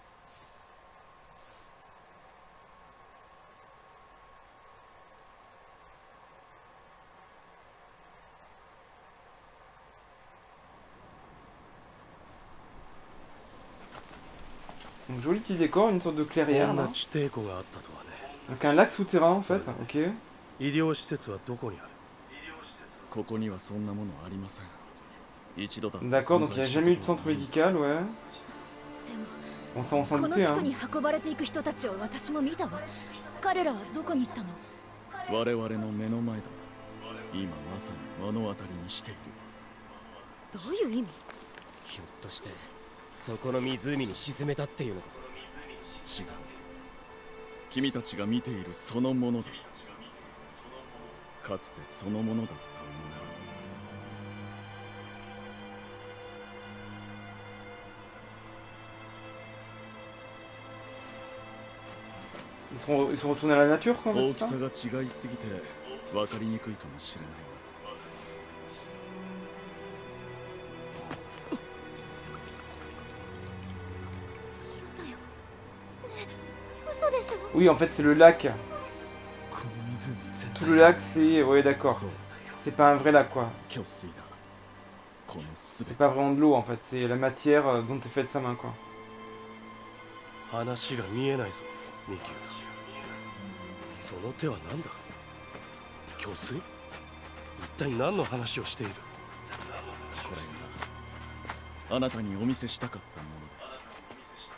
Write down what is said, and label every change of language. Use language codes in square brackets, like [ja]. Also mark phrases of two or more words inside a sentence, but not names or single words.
[fr] Donc joli petit décor, une sorte de clairière là. Donc un lac souterrain en fait, ok. [ja] 医療施設はどこにある？ここにはそんなものありません。一度だって [fr] D'accord, donc il n'y a jamais eu de centre médical, ouais. Bon, ça on s'en [ja] この [fr] doutait, [ja] 地 [fr] hein. [ja] 区に運ばれていく人たちを私も見たわ。彼らはどこに行ったの？我々の目の前だ。今まさに目の当たりにしている。どういう意味？ひょっとしてそこの湖に沈めたっていうのか？違う。君たちが見ているそのものだ。かつてそのものだったものだ。 [fr] Ils sont retournés à la nature, quoi, en fait, [ja] 大 [fr] c'est [ja] き [fr] ça [ja] さが違いすぎて分かりにくいかもしれない。嘘でしょ？ [fr] Oui, en fait, c'est le lac. Tout le lac, c'est... Ouais, d'accord. C'est pas un vrai lac, quoi. [ja] 虚水だ。このすべ [fr] C'est [ja] て [fr] pas vraiment de l'eau, en fait. C'est la matière dont est faite sa main, quoi. [ja] 話が見えないぞ、ミキュー。その手は何だ？虚水？一体何の話をしている？これがあなたにお見せしたかったものです。